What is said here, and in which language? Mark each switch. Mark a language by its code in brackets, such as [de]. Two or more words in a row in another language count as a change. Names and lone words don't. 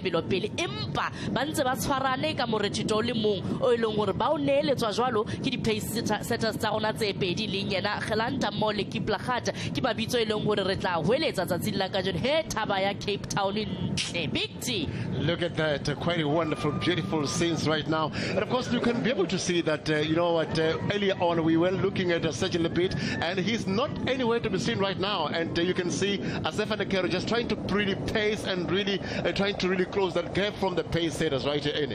[st] pele empa ba ntse ba tshwarane ka morethetho le mong o ileng hore ba o neeletswa jwalo ke di pace setters tsa ona tse pedi le yena Gelanta mo le Kiplagat ke mabitso ileng hore re tla hweletsa tsatsing la kajeno he thaba ya Cape Town ntle big T. [en] Look at that, quite a wonderful, beautiful scenes right now. And of course, you can be able to see that, earlier on we were looking at Sergeant Lebit, and he's not anywhere to be seen right now. And you can see Asef and Kero just trying to really pace and really trying to really close that gap from the pace setters right here, Annie.